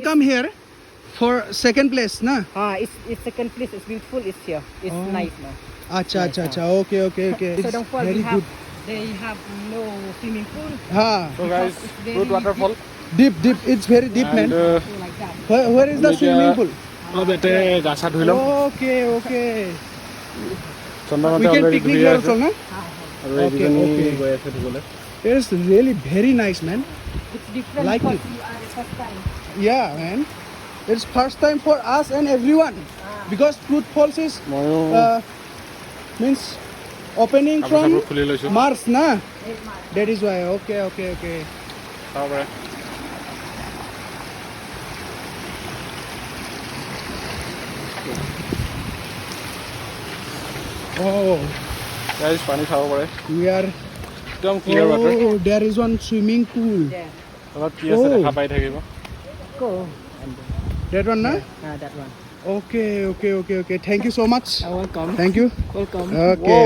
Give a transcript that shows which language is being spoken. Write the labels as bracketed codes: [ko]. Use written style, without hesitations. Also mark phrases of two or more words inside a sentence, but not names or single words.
[en] come here for second place na It's second place. It's beautiful. It's here. It's Oh. nice now. acha okay it's Waysodong Fall. very good They have no swimming pool. ha So guys, It's very Prut waterfall deep it's very deep man Like that. where is the Media- swimming pool [as] অলপ ইয়াতে গা চা ধুই ল'ম [en] okay [as] চন্দনতে [en] we can অলৰেডি picnic [as] ঘূৰি [en] here [as] আছে [en] also na [as] আৰু [en] Okay, [as] এইকেইজনী [en] okay. [as] গৈ আছে ধুবলৈ [en] it's really very nice man It's different Like because it. you are the first time. yeah man it's first time for us and everyone because Prut Falls is [as] ময়ো [en] means opening [as] কাপোৰ [en] from [as] চাপোৰ খুলি লৈছোঁ [en] March na that is why okay [as] চাব পাৰে [en] oh [as] গাইজ পানী চাব পাৰে [en] we are একদম clear water oh there is one swimming pool There. [as] অলপ কি আছে [en] Oh. [as] দেখা পাই থাকিব [en] Go. And that one na that one. okay thank you so much Welcome. thank you Welcome. okay